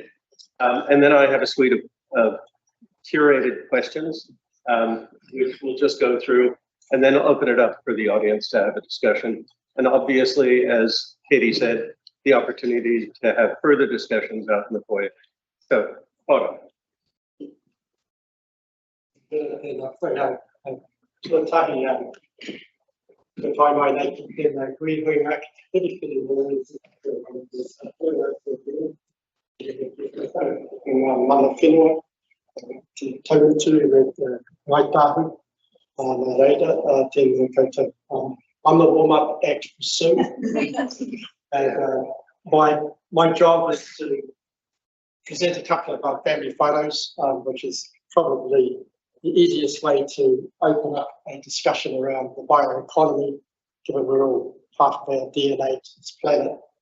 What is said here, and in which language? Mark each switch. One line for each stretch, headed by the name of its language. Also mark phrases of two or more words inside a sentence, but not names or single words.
English: And then I have a suite of curated questions, which we'll just go through, and then open it up for the audience to have a discussion. And obviously, as Katie said, the opportunity to have further discussions out in the foyer. So, Paura.
Māori: Mana whenua, te taurutu me ngai tāhu, nā reira, tēnei koutou.
English: I'm the warm-up act for Sue, and my job is to present a couple of our family photos, which is probably the easiest way to open up a discussion around the bioeconomy, given we're all part of our DNA to this planet.